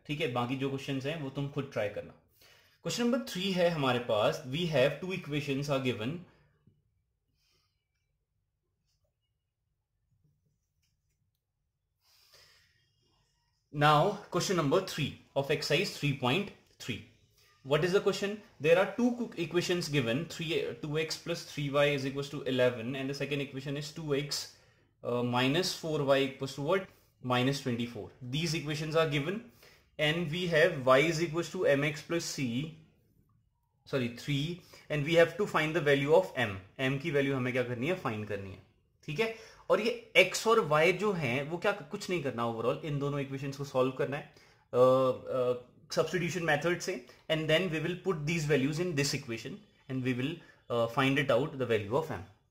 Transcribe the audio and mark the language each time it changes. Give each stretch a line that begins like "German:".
Hindi: ठीक है, बाकी जो क्वेश्चंस हैं वो तुम खुद ट्राई करना। क्वेश्चन नंबर 3 है हमारे पास,
English: We have two equations are given, now question number 3 of exercise 3.3. What is the question? There are two equations given, 2x plus 3y is equals to 11, and the second equation is 2x minus 4y equals to what? Minus 24. These equations are given, and we have y is equals to mx plus c, sorry 3, and we have to find the value of m.
Hindi: m की value हमें क्या करनी है, find करनी है। ठीक है, और ये x और y जो हैं वो क्या, कुछ नहीं करना, ओवरऑल इन दोनों इक्वेशंस को सॉल्व करना है सब्स्टिट्यूशन मेथड से,
English: And then we will put these values in this equation and we will find it out the value of m।